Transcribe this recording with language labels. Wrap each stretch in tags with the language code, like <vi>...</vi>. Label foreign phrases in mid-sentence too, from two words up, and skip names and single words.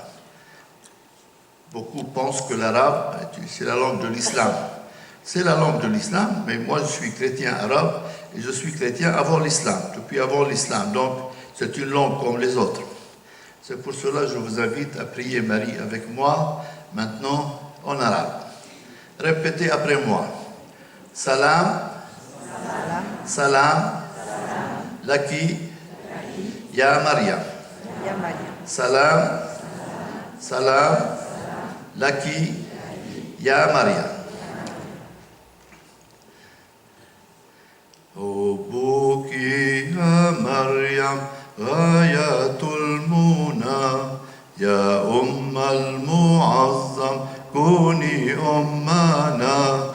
<fr>Beaucoup pensent que l'arabe, c'est la langue de l'islam. C'est la langue de l'islam, mais moi je suis chrétien arabe et je suis chrétien avant l'islam, depuis avant l'islam. Donc c'est une langue comme les autres. C'est pour cela que je vous invite à prier Marie avec moi, maintenant en arabe. Répétez après moi.</fr> <ar>سلام، سلام، لكِ، يا مريم. سلام، سلام، لكِ، يا مريم. حبك يا مريم غاية المنى يا أم المعظم كوني أمنا</ar>